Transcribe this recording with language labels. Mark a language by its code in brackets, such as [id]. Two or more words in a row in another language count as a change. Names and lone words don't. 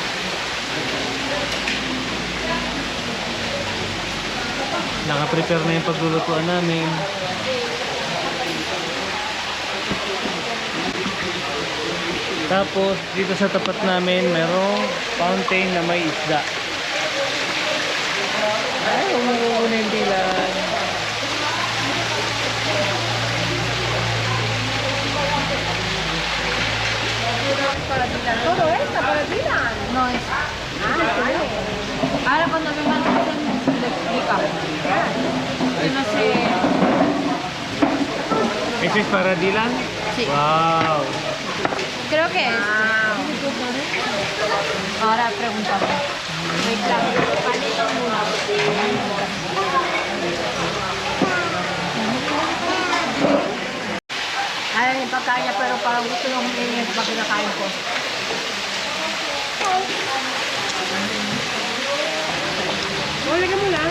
[tl] Nakaprepare na yung paglulutuan namin. Tapos dito sa tapat namin merong fountain na may isda. Ay, umuupo na yung Dylan. [es] Todo esto para Dylan. No, es... Ahora cuando me mandan le explica. Yo no sé... Ese es para Dylan? Sí. Wow. Creo que es. Ahora preguntamos. [tl] Wait lang. Panito muna. Ayan yung pagkain niya, pero parang gusto nung humingi pag kinakain ko. Lagyan mo na.